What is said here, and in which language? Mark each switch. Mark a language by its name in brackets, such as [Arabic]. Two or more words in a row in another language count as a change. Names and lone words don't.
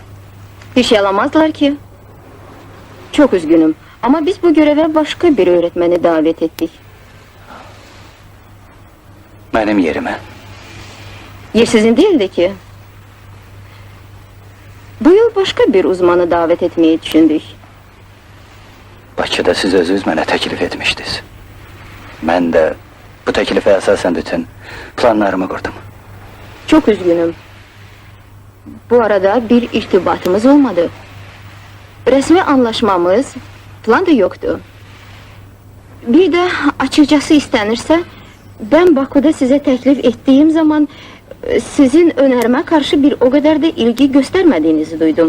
[Turkish] Bir şey alamazlar ki. Çok üzgünüm. Ama biz bu göreve başka bir öğretmeni davet ettik. Benim yerime. Yer sizin değildi ki. Bu yıl başka bir uzmanı davet etmeyi düşündük. [Azerbaijani] Bakıda siz özünüz mənə təklif etmişdiniz. Mən də bu təklifə əsasən bütün planlarımı qurdum. [Turkish] Çok üzgünüm. Bu arada bir irtibatımız olmadı. Resmi anlaşmamız, plan da yoktu. Bir de açıkçası istenirse, ben Bakü'de size teklif ettiğim zaman sizin önerime karşı bir o kadar da ilgi göstermediğinizi duydum.